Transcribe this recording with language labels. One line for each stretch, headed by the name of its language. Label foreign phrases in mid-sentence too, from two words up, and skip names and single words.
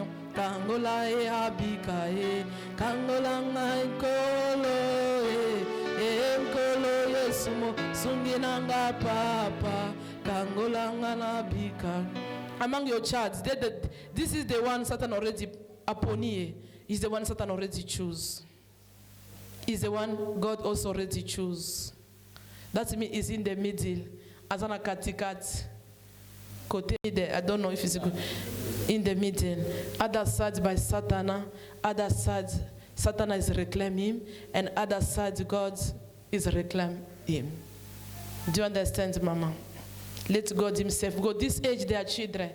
Lingala: Kangola e abika e, kangola nkolo e, nkolo yesumo, sunginanga papa, kangola nganabika.
English: Among your charts, this is the one Satan already appointed. Is the one Satan already choose. Is the one God also already choose. That means is in the middle.
Lingala: Azana katikat. Kote
English: there. I don't know if it's good. In the middle, other side by Satan, other side Satan is reclaiming him, and other side God is reclaiming him. Do you understand, Mama? Let God himself go. This age, they are children.